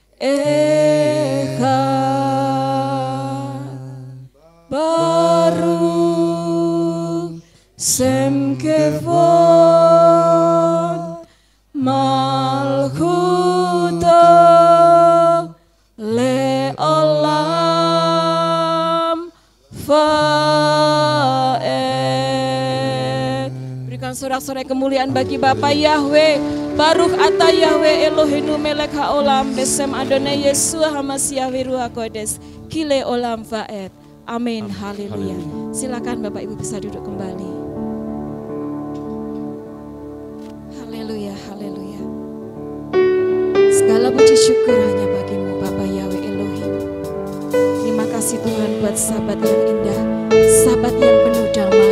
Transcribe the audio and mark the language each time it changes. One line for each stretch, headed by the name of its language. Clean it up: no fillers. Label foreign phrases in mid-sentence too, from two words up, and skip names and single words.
Hebrew: אחד, ברוך שם כבוד מלכותו לעולם ועד.
Indonesian: Berikan sorak-sorai kemuliaan bagi Bapa Yahweh.
Hebrew: ברוך אתה יהוה אלוהינו מלך העולם, בשם אדוני ישוע המשיח רוח קודש כלעולם ועד.
Indonesian: Amin. Haleluya. Silakan Bapak Ibu bisa duduk kembali. Haleluya, haleluya. Segala puji syukur hanya bagi-Mu Bapa Yahweh Elohim. Terima kasih Tuhan buat sahabat yang indah, sahabat yang penuh damai.